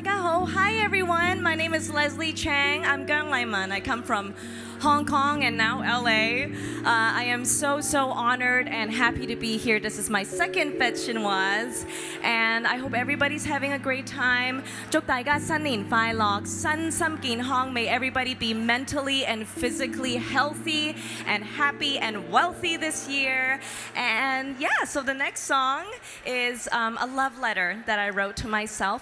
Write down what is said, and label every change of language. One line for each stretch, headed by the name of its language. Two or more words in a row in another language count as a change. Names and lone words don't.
English: Oh, hi everyone. My name is Leslie Chang. I'm Gang Laiman. I come from Hong Kong and now LA. I am so honored and happy to be here. This is my second Fête Chinoise, and I hope everybody's having a great time.
Cantonese: 祝大家新年快樂，身心健康.
English: May everybody be mentally and physically healthy and happy and wealthy this year. And yeah, so the next song is a love letter that I wrote to myself.